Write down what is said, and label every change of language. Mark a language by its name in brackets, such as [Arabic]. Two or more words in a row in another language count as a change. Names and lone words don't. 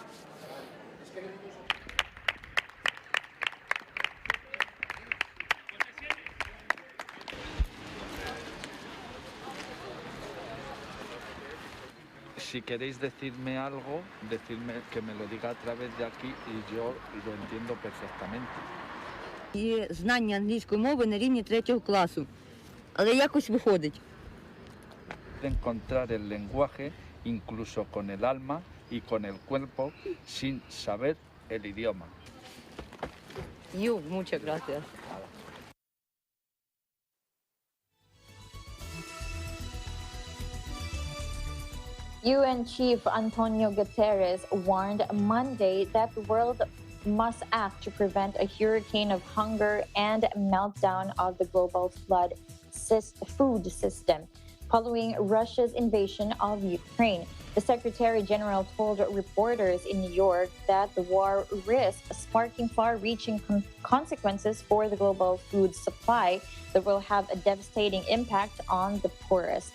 [Spanish] Si queréis decirme algo, decidme que me lo diga a través de aquí y yo lo entiendo perfectamente. [Ukrainian] І знання англійської мови на рівні 3-го класу. Але якось виходить. [Spanish] Encontrar el lenguaje incluso con el alma y con el cuerpo sin saber el idioma. Muchas gracias. [English] UN Chief Antonio Guterres warned Monday that the world must act to prevent a hurricane of hunger and meltdown of the global food system following Russia's invasion of Ukraine. The Secretary General told reporters in New York that the war risks sparking far-reaching consequences for the global food supply that will have a devastating impact on the poorest.